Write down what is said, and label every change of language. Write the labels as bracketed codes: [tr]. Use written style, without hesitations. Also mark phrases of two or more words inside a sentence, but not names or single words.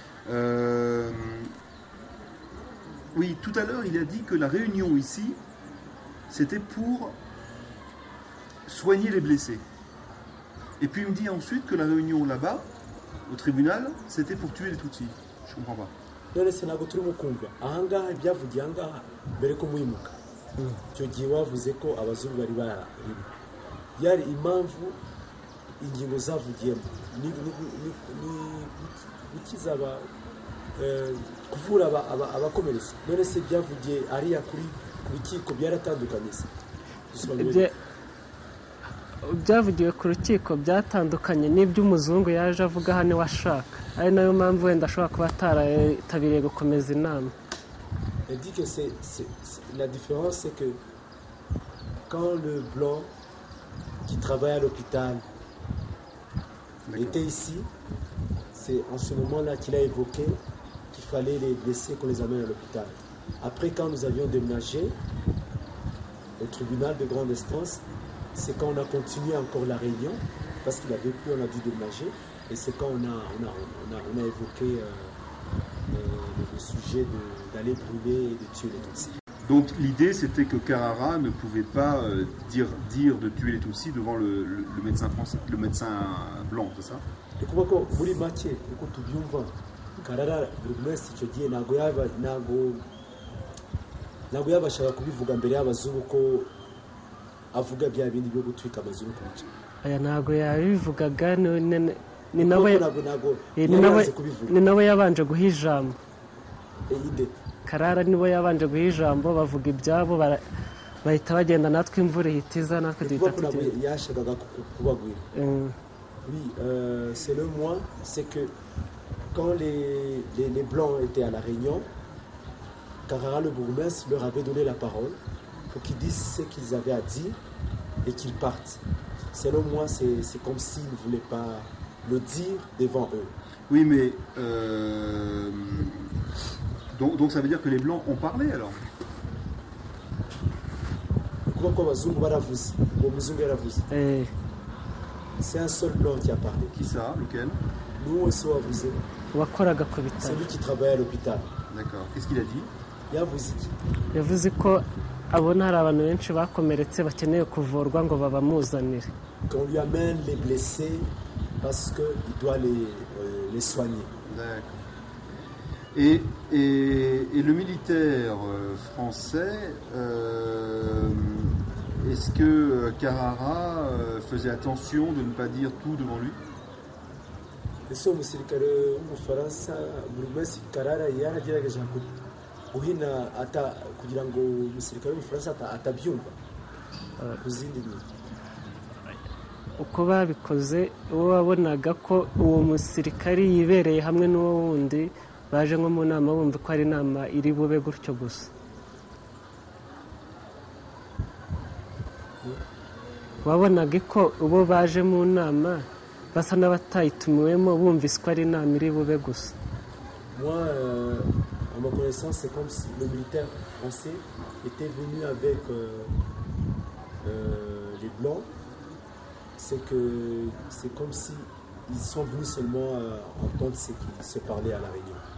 [fr] Oui, tout à l'heure, il a dit que la réunion ici, c'était pour soigner les blessés. Et puis il me dit ensuite que la réunion là-bas, au tribunal, c'était pour tuer les Tutsis. Je comprends pas. [rw] None se ntabwo turimo kumva ahangaha ibyavugiye ahangaha mbere ko muyimuka icyo gihe wavuze ko abazungu bari barimo yari impamvu ingingo zavugiyemo ni ukizaba kuvura abakomeretse. None se byavugiye ariya kuri ku rukiko byaratandukanye se? Byavugiwe ku rukiko byatandukanye n'iby'umuzungu yaje avuga hano washaka, ari nayo mpamvu wenda ashobora kuba ataritabiriye gukomeza inama. [fr] Elle dit que la différence c'est que quand le blanc qui travaille à l'hôpital était ici, c'est en ce moment-là qu'il a évoqué qu'il fallait les blessés qu'on les amène à l'hôpital. Après, quand nous avions déménagé au tribunal de grande instance, c'est quand on a continué encore la réunion, parce qu'il avait pu, on a dû déménager, et c'est quand on a évoqué le sujet d'aller brûler et de tuer les Tutsis. Donc l'idée c'était que Carrara ne pouvait pas dire de tuer les Tutsis devant le médecin français, le médecin blanc, c'est ça? [rw] Ni ukuvuga ko muri make uko tubyumva Carrara buri wese icyo gihe ntabwo yabashaga kubivuga mbere y'abazungu ko avuga bya bindi byo gutwika amazu no kubica. Aya ntabwo yabivugaga, ni nawe yabanje guha ijambo. Carrara nibo yabanje guha ijambo bavuga ibyabo bahita bagenda, natwe imvura ihitiza natwe duhita tugenda. Yashakaga kubagwira. [fr] Oui, selon moi, c'est que quand les Blancs étaient à la réunion, Carrara, le bourgmestre, leur avait donné la parole pour qu'ils disent ce qu'ils avaient à dire et qu'ils partent. Selon moi, c'est comme s'ils ne voulaient pas le dire devant eux. Oui, mais donc ça veut dire que les Blancs ont parlé alors? C'est un seul blanc qui a parlé. Qui ça? Lequel? Nous aussi, on vous [rw] wakoraga ku bitaro. [fr] C'est lui qui travaille à l'hôpital. D'accord. Qu'est-ce qu'il a dit? [rw] yavuze ko abona hari abantu benshi bakomeretse bakeneye kuvurwa ngo babamuzanire. [fr] Qu'on lui amène les blessés parce qu'il doit les soigner. D'accord. Et le militaire français, est-ce que Carrara faisait attention de ne pas dire tout devant lui? [rw] Ese umusirikare w'umufaransa buri wese Carrara yaragerageje guhina kugira ngo umusirikare w'umufaransa atabyumva ku zindi nyungu. Uko babikoze uwo wabonaga ko uwo musirikari yibereye hamwe n'uwo wundi baje nko mu nama bumva ko ari inama iri bube gutyo gusa. Wabonaga ko ubo baje mu nama basa n'abatayitumiwemo bumvise ko ari inama iri bube gusa. [fr] Moi, à ma connaissance, c'est comme si le militaire français était venu avec les Blancs. C'est comme si ils sont venus seulement entendre ce qui se parlait à la réunion.